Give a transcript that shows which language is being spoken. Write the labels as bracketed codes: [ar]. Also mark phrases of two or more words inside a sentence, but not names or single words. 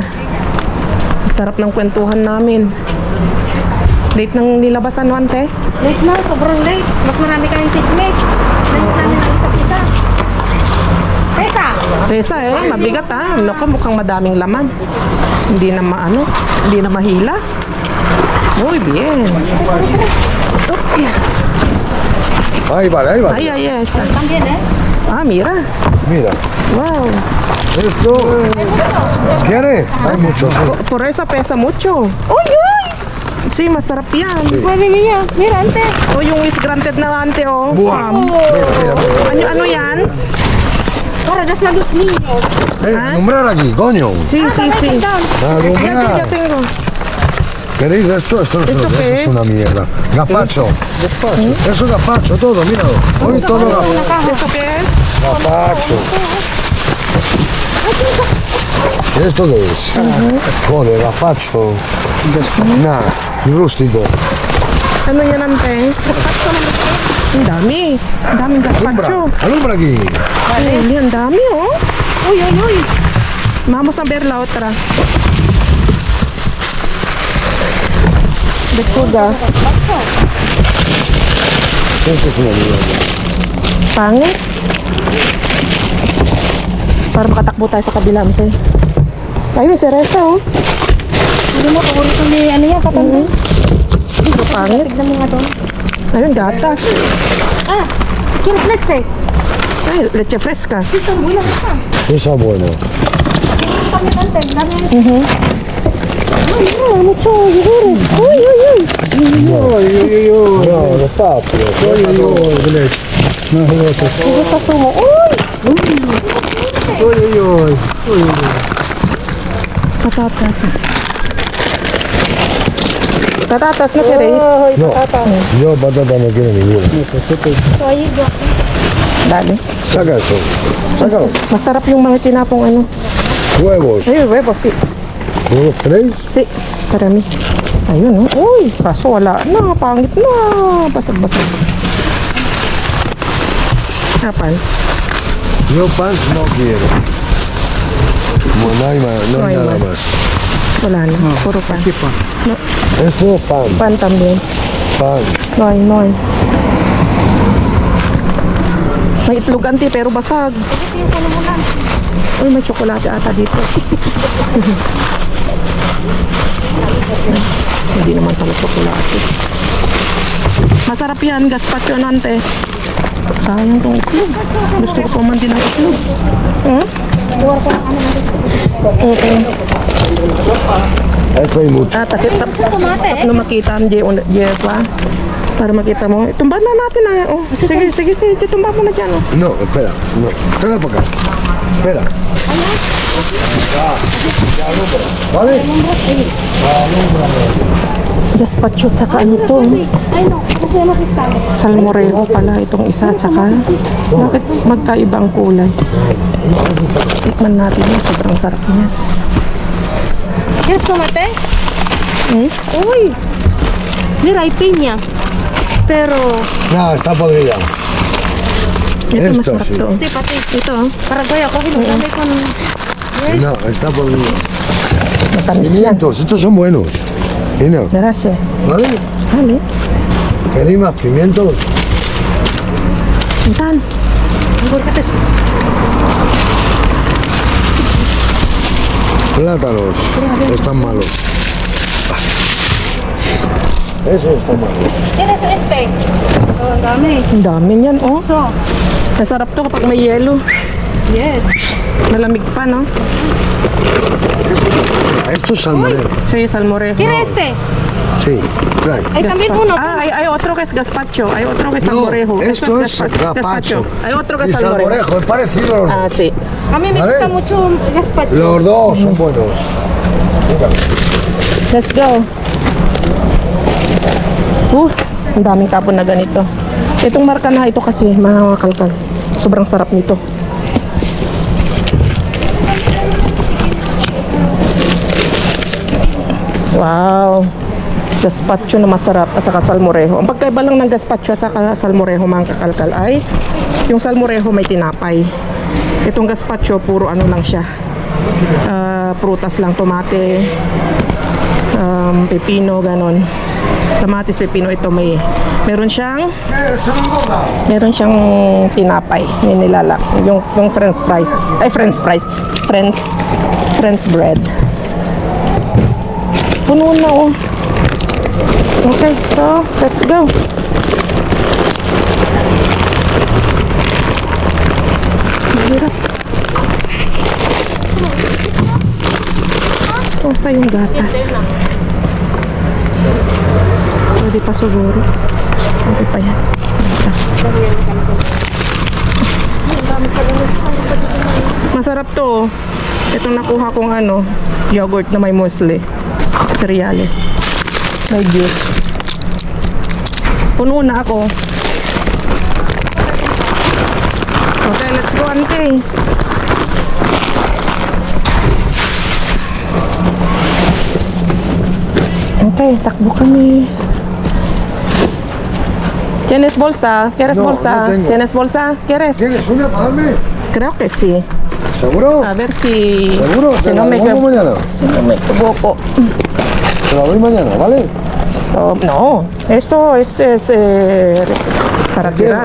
[tl] Sarap ng kwentuhan namin. Late ng nilabasan, ante? Late na, sobrang late. Mas marami kaming chismis. Nalis namin ang isa't isa. Tessa! Resa, mabigat Naku, mukhang madaming laman. Hindi na maano, hindi na mahila. [es] Muy bien. [en] Oh, yeah. [es] Ahí vale, ahí vale. Ay, ay, ay. Está. También, eh? Ah, mira. Mira, Wow. esto. ¿Quiere? Hay muchos, sí. Por eso pesa mucho. Uy, uy! Sí, [tl] masarap yan. [es] Mami mía, mira, ante. [tl] O yung [en] is granted [tl] na ante, oh. [es] Buah. Mira, mira, mira. [tl] Ano yan? [es] Para das a los niños. Nombrar aquí, coño. Sí, sí, sí. Ah, Ya, ya nombrar. tengo. ¿Queréis esto? Esto no es, ¿Esto qué esto es es? una mierda. Gazpacho. Eso es gazpacho, todo, míralo. Hoy todo gazpacho. ¿Esto qué es? Gazpacho. ¿Esto qué es? Joder, gazpacho. Nada, y rústico. [tl] Ano yan, ante? Ang dami. Ang daming gazpacho. [es] Alumbra aquí. [tl] Ay, ang dami, oh. Uy, uy, uy. [es] Vamos a ver la otra. Lechuga. Esto es una mierda. [tl] Pangit. Para makatakbo tayo sa kabilante. Ayun, si Reza, oh. Hindi mo, paborito ni ano yan, kapatid. Ito, pangit. Tignan mo nga doon. Ayun, gatas. [es] Ah, ¿quieres leche? Ay, leche fresca. Sí, son buenas esta. Eso es bueno. Dame, dame, dame. Ay, no, mucho yogur. Uy, uy, uy. No, despacio. ¿Qué gusta sumo? Uy. Patatas. Patatas na Teres. No, yo patata no quiero ninguno. [tl] Dali. [es] Saca eso. Sácalo. [tl] Masarap yung mga tinapong ano. [es] Huevos. Ay, huevos, sí. ¿Huevos queréis? Sí, [tl] karami. Ayun, oh. Uy, kaso wala na. Pangit na. Basag-basag. Kapan? [es] Yo pan no quiero. Como no hay, no No hay hay nada más. más. [tl] Wala na. Puro pan. [es] Esto es pan. Pan también. Pan. [tl] Noy, noy. May itlog anti pero basag. Uy, may tsokolate ata dito. Hindi naman pala tsokolate. Masarap yan, gazpacho nante. Sayang tong itlog. Gusto ko pa man din ang itlog. Hmm? [es] Esto hay mucho. [tl] Ah, takip no makita ang J pa. Para makita mo. Tumba na natin na. Oh, sige, sige, sige. Tumba mo na dyan. Oh. [es] No, espera. No. Trae para acá. Espera. ¿Vale? [tl] Gazpacho at saka ano to? Ay, no. Kasi makistalo. Salmorejo pala itong isa at saka bakit magkaiba ang kulay? Tikman natin yun. Sobrang sarap niya. [en] Yes, [es] tomate? Hmm? Uy! Mira, hay piña. Pero, No, está podrida. [tl] Ito [es] Esto, [tl] masarap [es] sí. [tl] to. este pati. Ito, oh. Para gaya ko, hinugami con... [es] No, está podrida. [tl] Matamis yan. [es] Pimientos, estos son buenos. Mira, Gracias. ¿vale? [tl] Hali. [es] ¿Queréis más pimientos? [tl] Intan. [es] Plátanos. Están malos. Esos están malos. ¿Quieres este? [tl] Oh, ang dami. Ang dami niyan, oh. [en] So, [tl] Masarap to kapag may yelo. [en] yes. [tl] Malamig pa, no? [es] Esto es salmorejo. Sí, salmorejo. ¿Quieres este? Sí, trae. Hay también Gaspa- uno. Ah, hay otro que es gazpacho. Hay otro que es No, salmorejo. esto es gazpacho. gazpacho. Hay otro que Y es salmorejo. salmorejo, es parecido a los Ah, dos. sí. A mí me ¿Vale? gusta mucho el gazpacho. Los dos son buenos. Mira. [en] Let's go. [tl] Ang daming tapon na ganito. Itong marka na ito kasi mga kalkal. Sobrang sarap nito. Wow. Gazpacho na masarap at saka salmorejo. Ang pagkaiba lang ng gazpacho at saka salmorejo mga kakalkal ay yung salmorejo may tinapay. Itong gazpacho puro ano lang siya. Prutas lang, tomate, pepino, ganon. Kamatis, pepino, ito meron siyang tinapay nilalak yung [en] french fries french bread. [tl] Puno na, [en] oh. Okay, so let's go. [tl] Mahirap. Kamusta yung gatas? Pwede pa siguro. Pwede pa yan. Gatas. Masarap to. Itong nakuha kong ano, yogurt na may muesli. Cereales. May juice. Puno na ako. [en] Okay, let's go, auntie. [tl] Okay, takbo kami. [es] ¿Tienes bolsa? ¿Quieres No, bolsa? no tengo. ¿Tienes bolsa? ¿Quieres? ¿Tienes una para darme? Creo que sí. ¿Seguro? A ver si... ¿Seguro? Si Te no la me devuelvo mañana. Si no me equivoco. Te la doy mañana, ¿vale? Oh, no, esto es para tirar.